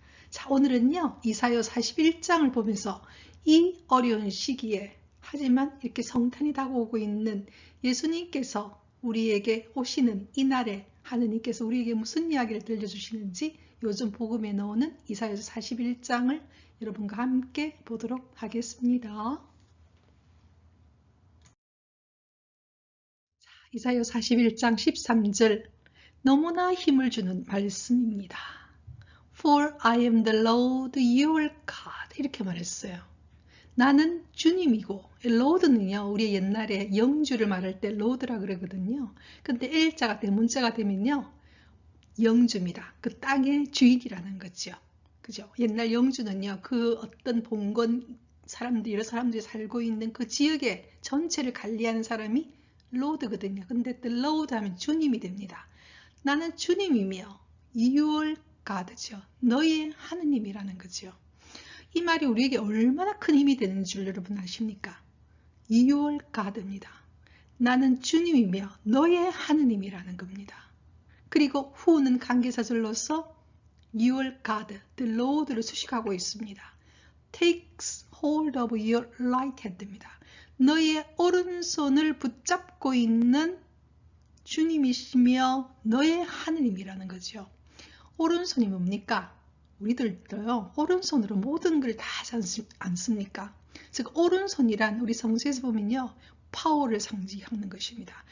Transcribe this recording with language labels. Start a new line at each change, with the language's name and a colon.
Korean: 자, 오늘은요, 이사야 41장을 보면서 이 어려운 시기에 하지만 이렇게 성탄이 다가오고 있는 예수님께서 우리에게 오시는 이날에 하느님께서 우리에게 무슨 이야기를 들려주시는지 요즘 복음에 나오는 이사야서 41장을 여러분과 함께 보도록 하겠습니다. 이사야 41장 13절 너무나 힘을 주는 말씀입니다.
English: For I am the Lord your God
Korean: 이렇게 말했어요. 나는 주님이고 Lord는요 우리 옛날에 영주를 말할 때 Lord라 그러거든요. 근데 L자가 대문자가 되면요 영주입니다. 그 땅의 주인이라는 거죠. 그죠? 옛날 영주는요 그 어떤 봉건 사람들이 여러 사람들이 살고 있는 그 지역의 전체를 관리하는 사람이 로드거든요. 근데 또 로드 하면 주님이 됩니다. 나는 주님이며
English: your God
Korean: 죠. 너의 하느님이라는 거죠. 이 말이 우리에게 얼마나 큰 힘이 되는 줄 여러분 아십니까?
English: your God입니다.
Korean: 나는 주님이며 너의 하느님이라는 겁니다. 그리고 who는 관계사절로서
English: your God, the Lord
Korean: 를 수식하고 있습니다.
English: takes hold of your right hand입니다.
Korean: 너의 오른손을 붙잡고 있는 주님이시며 너의 하느님이라는 거죠. 오른손이 뭡니까? 우리들도요 오른손으로 모든 걸 다 하지 않습니까? 즉 오른손이란 우리 성서에서 보면요 파워를 상징하는 것입니다.